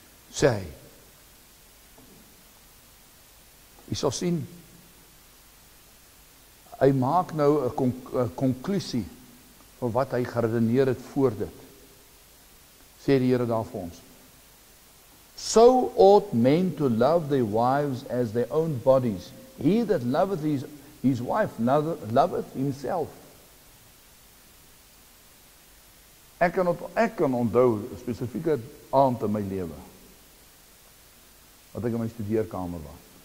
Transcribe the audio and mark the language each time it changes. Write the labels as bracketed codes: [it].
[af] Sê hy, jy sal sien, hy maak nou 'n konklusie van wat hy geredeneer het voor dit. Sê die Here daar vir ons. [en] So ought men to love their wives as their own bodies. He that loveth his wife loveth himself. [af] Ek kan onthou 'n spesifieke aand in my lewe, wat ek in my studeerkamer was.